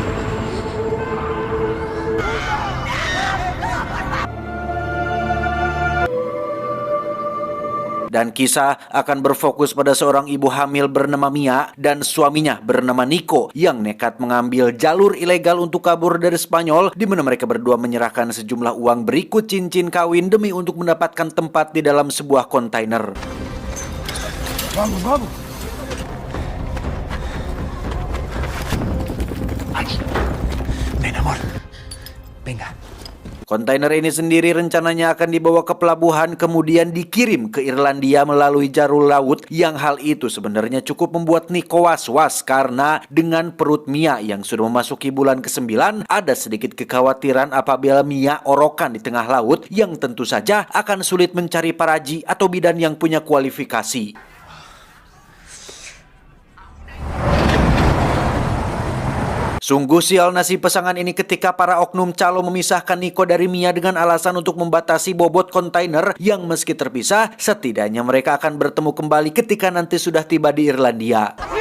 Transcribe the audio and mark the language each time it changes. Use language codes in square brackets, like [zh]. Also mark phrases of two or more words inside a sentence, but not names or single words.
[id] Dan kisah akan berfokus pada seorang ibu hamil bernama Mia dan suaminya bernama Nico yang nekat mengambil jalur ilegal untuk kabur dari Spanyol, di mana mereka berdua menyerahkan sejumlah uang berikut cincin kawin demi untuk mendapatkan tempat di dalam sebuah kontainer. [es] Vamos, vamos. Aquí. Ven, amor. Venga. [id] Kontainer ini sendiri rencananya akan dibawa ke pelabuhan kemudian dikirim ke Irlandia melalui jalur laut, yang hal itu sebenarnya cukup membuat Nico was-was karena dengan perut Mia yang sudah memasuki bulan ke-9 ada sedikit kekhawatiran apabila Mia orokan di tengah laut yang tentu saja akan sulit mencari paraji atau bidan yang punya kualifikasi. Sungguh sial nasib pasangan ini ketika para oknum calo memisahkan Nico dari Mia dengan alasan untuk membatasi bobot kontainer yang meski terpisah, setidaknya mereka akan bertemu kembali ketika nanti sudah tiba di Irlandia.